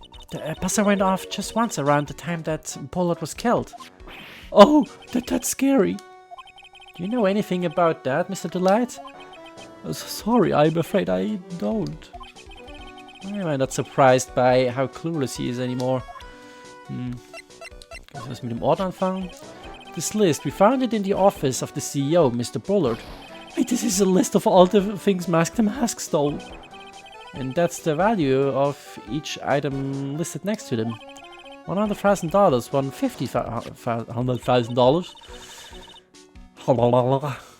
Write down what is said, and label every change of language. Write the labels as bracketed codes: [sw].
[en] The buzzer went off just once around the time that Bullard was killed. Oh, that's scary. Do you know anything about that, Mr. Delight? Sorry, I'm afraid I don't. I'm not surprised by how clueless he is anymore. [de] Kann ich was mit dem Ort anfangen? [en] This list, we found it in the office of the CEO, Mr. Bullard. Hey, this is a list of all the things Mask the Mask stole. And that's the value of each item listed next to them. $100,000, $150,000.